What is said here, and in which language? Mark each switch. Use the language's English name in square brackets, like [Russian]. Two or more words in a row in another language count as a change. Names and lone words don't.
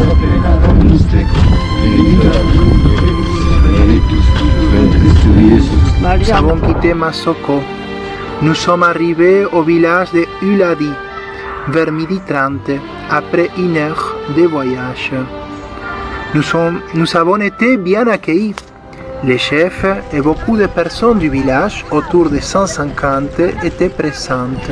[Latin] plena, Dominus tecum, benedicta tu benedictus fructus ventris Iesus. [French] Nous avons quitté Masoko. Nous sommes arrivés au village de Uladi, vers 12h30, après une heure de voyage. Nous avons été bien accueillis. Les chefs et beaucoup de personnes du village, autour de 150, étaient présentes.